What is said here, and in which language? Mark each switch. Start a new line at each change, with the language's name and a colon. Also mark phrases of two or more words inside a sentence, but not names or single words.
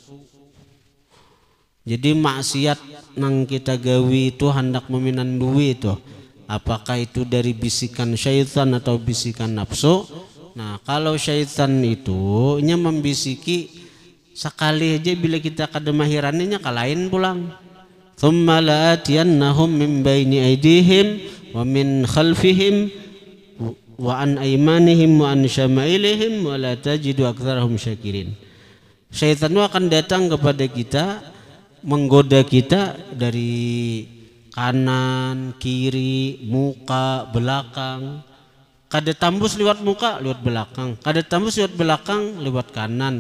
Banjar: Jadi maksiat nang kita gawi itu hendak meminan duit itu, apakah itu dari bisikan syaitan atau bisikan nafsu? Nah kalau syaitan itu nya membisiki sekali aja, bila kita kademahirannya kalahin pulang.
Arabic: ثم لآتينهم من بين أيديهم ومن خلفهم وعن أيمانهم وعن شمائلهم ولا تجد أكثرهم شاكرين.
Banjar: Syaitan akan datang kepada kita, menggoda kita dari kanan, kiri, muka, belakang. Kada tambus lewat muka, lewat belakang. Kada tambus lewat belakang, lewat kanan.